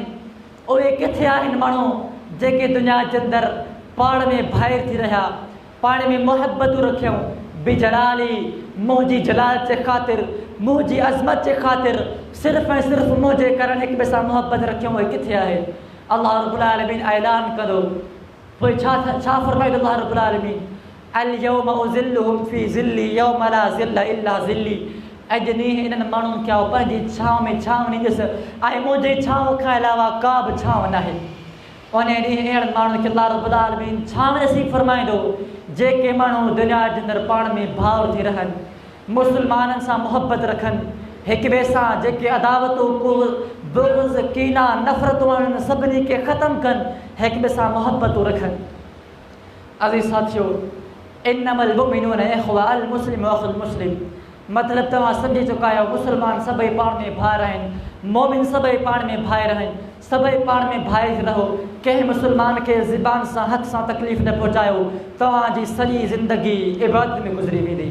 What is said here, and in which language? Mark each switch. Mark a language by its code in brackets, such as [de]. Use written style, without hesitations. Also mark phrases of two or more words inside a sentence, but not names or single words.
[sd] उहे किथे आहिनि माण्हू जेके दुनिया जे अंदरि पाण में भाइर थी रहिया, पाण में मुहबतूं रखियूं, बिजलाली, मुंहिंजी जलालत जे ख़ातिर, मुंहिंजी अज़मत जे ख़ातिर सिर्फ़ु ऐं सिर्फ़ु मुंहिंजे कारण हिक ॿिए सां मुहबत रखियूं, उहे किथे आहे? [ar] الله رب العالمين [sd] ऐलान कंदो। पोइ छा फरमाईंदो [ar] الله رب العالمين اليوم أظلهم في ظلي يوم لا ظل إلا ظلي, [sd] अॼु ॾींहुं इन्हनि माण्हुनि खे पंहिंजी छांव में छांव ॾींदुसि ऐं मुंहिंजे छांव खां अलावा का बि छांव नाहे। उन ॾींहुं अहिड़नि माण्हुनि खे [ar] الله رب العالمين [sd] छांव नसीब फरमाईंदो जेके माण्हू दुनिया जे अंदरि पाण में भाउर थी रहनि, मुसलमाननि सां मुहबत रखनि, हिक ॿिए सां जेके अदावतूं बुग़्ज़ कीना नफ़रतूं आहिनि सभिनी खे ख़तमु कनि, हिक ॿिए सां मुहबतूं रखनि। अज़ीज़ साथियो, [ar] إنما المؤمنون إخوة المسلم أخو المسلم, [sd] मतिलबु तव्हां सम्झी चुका आहियो मुसलमान सभई पाण में भाइर आहिनि, मोमिन सभई पाण में भाइर आहिनि, सभई पाण में भाइर रहो। कंहिं मुसलमान खे ज़बान सां हथ सां तकलीफ़ न पहुचायो, तव्हांजी सॼी ज़िंदगी इबादत में गुज़री वेंदी।